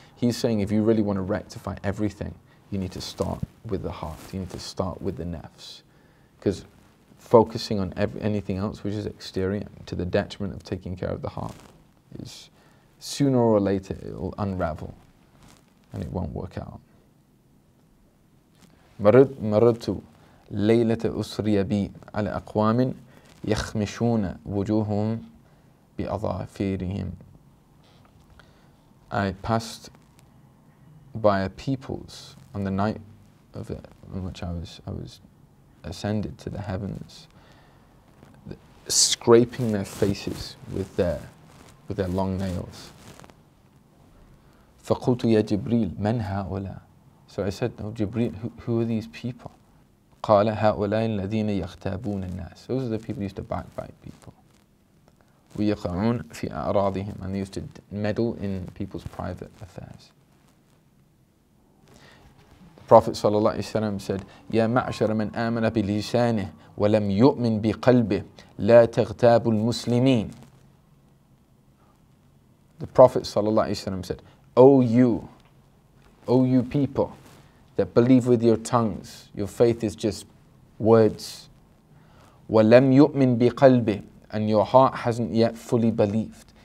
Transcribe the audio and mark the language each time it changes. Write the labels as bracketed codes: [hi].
[en] He's saying if you really want to rectify everything, you need to start with the heart. You need to start with the nafs, because focusing on anything else which is exterior to the detriment of taking care of the heart is sooner or later it will unravel and it won't work out. [ar] مررت ليلة أسري بي على أقوام يخمشون وجوههم بأظافرهم. [en] I passed by a peoples on the night of it on which I was ascended to the heavens, scraping their faces with their long nails. [ar] فقلت يا جبريل من هؤلاء? [en] So I said, oh Jibreel, who are these people? [ar] قال هؤلاء الذين يغتابون الناس. [en] Those are the people who used to backbite people. [ar] ويقعون في أعراضهم, [en] and they used to meddle in people's private affairs. The Prophet ﷺ said, [ar] يا معشر من آمن بلسانه ولم يؤمن بقلبه لا تغتابوا المسلمين. [en] The Prophet ﷺ said, O you people that believe with your tongues, your faith is just words. [ar] وَلَمْ يُؤْمِن بِقَلْبِهِ, [en] and your heart hasn't yet fully believed.